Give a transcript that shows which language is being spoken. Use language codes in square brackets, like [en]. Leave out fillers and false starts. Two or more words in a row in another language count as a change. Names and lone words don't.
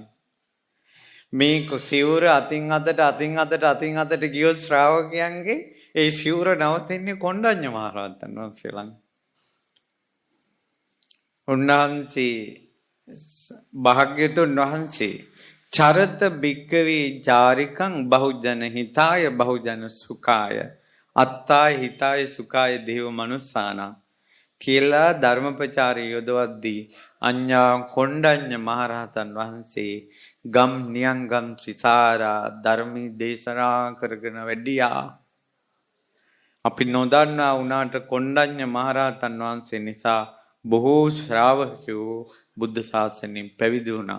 [si] මේ සිවුර අතින් අතට ගියොත් ශ්‍රාවකයන්ගේ ඒ සිවුර නවතින්නේ කොණ්ඩඤ්ඤ මහරහතන් වහන්සේ ළඟ. උන්වහන්සේ භාග්‍යතුන් වහන්සේ [pi] චරත භික්ඛවේ චාරිකං බහුජන හිතාය බහුජන සුඛාය අත්තාය හිතාය සුඛාය දේව මනුස්සාන [si] කියලා ධර්මපචාරය යොදවද්දී අඤ්ඤා කොණ්ඩඤ්ඤ මහරහතන් වහන්සේ ගම් නියංගම් සිතාරා ධර්මී දේශනා කරගෙන වැඩියා. අපි නොදන්නා වුණාට කොණ්ඩඤ්ඤ මහරහතන් වහන්සේ නිසා බොහෝ ශ්‍රාවකයෝ බුද්ධ ශාසනයෙන් පැවිදි වුණා.